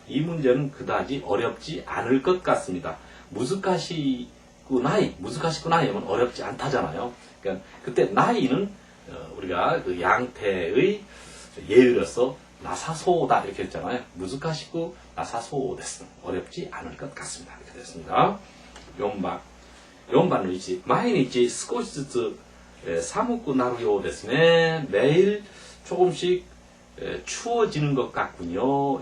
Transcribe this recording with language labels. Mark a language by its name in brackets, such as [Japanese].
[Korean] 이 문제는 그다지 어렵지 않을 것 같습니다. [Japanese] 무즈카시쿠 나이 [Korean] 하면 어렵지 않다잖아요. 그러니까 그때 나이는 우리가 그 양태의 예의로서 나사소다 이렇게 했잖아요. [Japanese] 무즈카시쿠 나사소 데스. [Korean] 어렵지 않을 것 같습니다. 이렇게 됐습니다. [Japanese] 4番の 1. 毎日少しずつ寒くなるようですね. [Korean] 매일 조금씩 추워지는 것 같군요.